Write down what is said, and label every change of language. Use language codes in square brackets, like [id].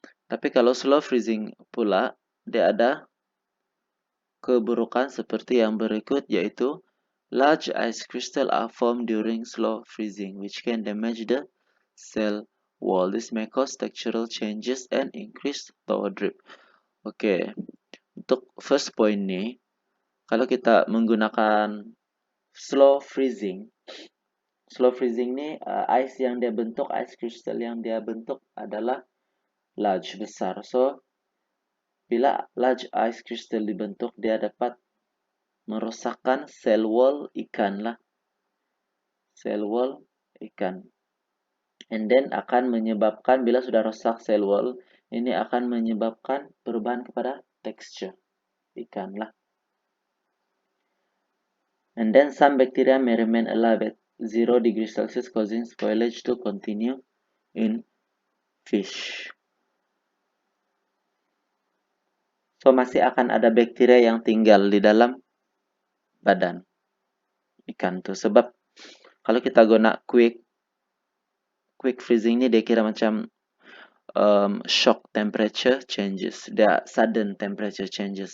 [ms] Tapi kalau slow freezing pula, dia ada keburukan seperti yang berikut, yaitu [en] large ice crystal are formed during slow freezing, which can damage the cell wall. This may cause textural changes and increase thaw drip. [ms] Oke, untuk first point nih, kalau kita menggunakan slow freezing nih, ice yang dia bentuk, ice crystal yang dia bentuk adalah large, besar. So, bila large ice crystal dibentuk, dia dapat merosakkan cell wall ikan lah. Cell wall ikan. And then akan menyebabkan, bila sudah rusak cell wall, ini akan menyebabkan perubahan kepada texture ikan lah. [en] And then some bacteria may remain alive at 0 degrees Celsius, causing spoilage to continue in fish. [ms] So, masih akan ada bakteria yang tinggal di dalam badan ikan tuh. Sebab Kalau kita guna quick freezing ini dia kira macam shock temperature changes, dia sudden temperature changes.